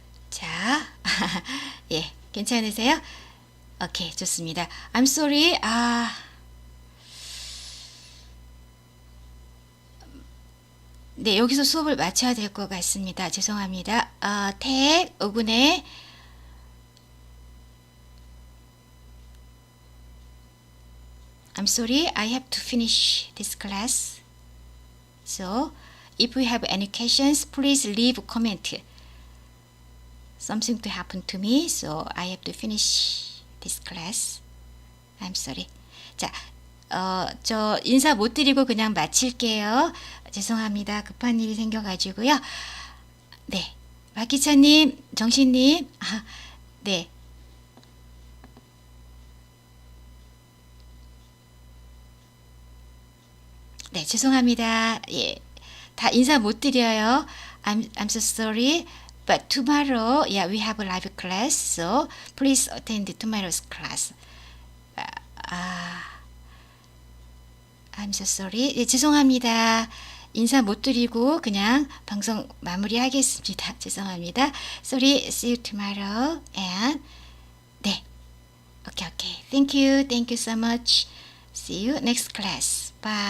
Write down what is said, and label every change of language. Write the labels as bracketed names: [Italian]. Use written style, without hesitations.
[Korean] 자, 예, 괜찮으세요? 오케이, 좋습니다. [English] I'm sorry. [Korean] 네, 여기서 수업을 마쳐야 될 것 같습니다. 죄송합니다. [English] 택, 오군의 I'm sorry, I have to finish this class. So, if you have any questions, please leave a comment. Something to happen to me, so I have to finish this class. I'm sorry. [Korean] 자, 저 인사 못 드리고 그냥 마칠게요. 죄송합니다. 급한 일이 생겨가지고요. 네, 박기찬님, 정신님, 네. 네, 죄송합니다. 예, 다 인사 못 드려요. [English] I'm so sorry. But tomorrow, yeah, we have a live class, so please attend tomorrow's class. I'm so sorry. [Korean] 예, 죄송합니다. 인사 못 드리고 그냥 방송 마무리하겠습니다. 죄송합니다. [English] Sorry, see you tomorrow. And [Korean] 네, [English] okay. Thank you so much. See you next class. Bye.